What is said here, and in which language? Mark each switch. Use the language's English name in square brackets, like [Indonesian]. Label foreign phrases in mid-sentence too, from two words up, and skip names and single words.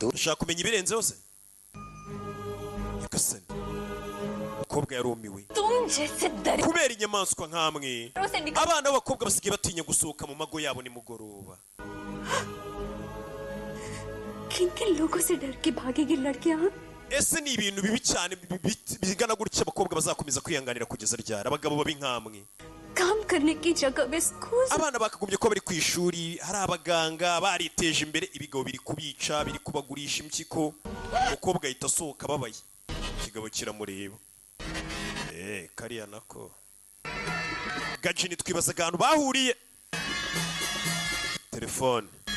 [Kinyarwanda] ndashaka kumenya ibirenzeho se nyagasani umukobwa yarumiwe [Hindi] तुम जैसे दरिया [Kinyarwanda] kubera inyamaswa nk'amwe [Hindi] से निकल [Kinyarwanda] abana b'abakobwa basigaye batinya gusohoka mu mago yabo nimugoroba [Hindi] किन किन लोगों से डर के भागेगी लड़कियां [Kinyarwanda] ese ni ibintu bibi cyane bigana gutya abakobwa bazakomeza kwihanganira kugeza ryari abagabo babi nk'amwe [Hindi] काम करने की जगह में स्कूल [Kinyarwanda] abana bakagombye kuba bari ku ishuri hari abaganga bariteje imbere ibigabo biri kubica biri kubagurisha impyiko umukobwa ahita asohoka ababaye ikigabo kiramureba kariya nako gajini twibazaga ahantu bahuriye telefone